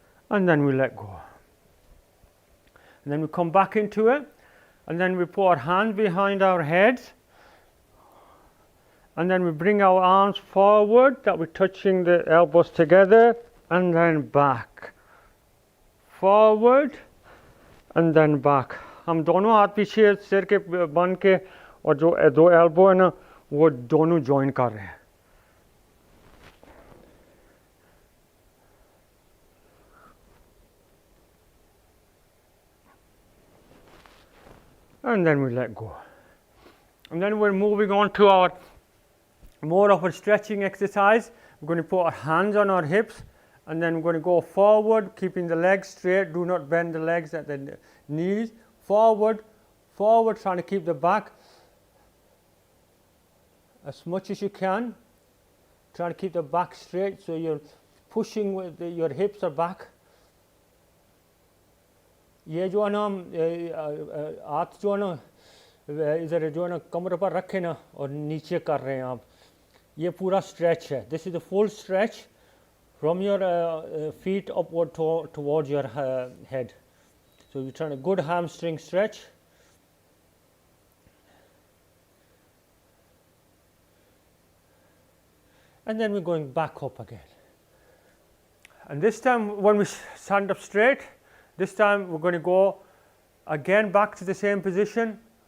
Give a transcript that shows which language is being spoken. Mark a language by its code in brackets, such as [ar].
[en] And then we let go. And then we come back into it, and then we put our hands behind our heads. And then we bring our arms forward, that we're touching the elbows together, and then back. Forward, and then back. [hi] हम दोनों हाथ पीछे सिर के बन के, और जो दो एल्बो है ना, वो दोनों जॉइन कर रहे हैं. [en] and then we let go. And then we're moving on to our more of a stretching exercise. We're going to put our hands on our hips, and then we're going to go forward, keeping the legs straight. Do not bend the legs at the knees. Forward, forward, trying to keep the back as much as you can. Try to keep the back straight, so you're pushing with your hips are back. [hi] ये जो है ना हाथ जो है ना इधर जो है ना कमर पर रखे ना और नीचे कर रहे हैं आप, ये पूरा स्ट्रेच है. [en] This is the full stretch from your feet upward towards your head. So you're trying a good hamstring stretch. And then we're going back up again. And this time when we stand up straight, this time we're going to go again back to the same position.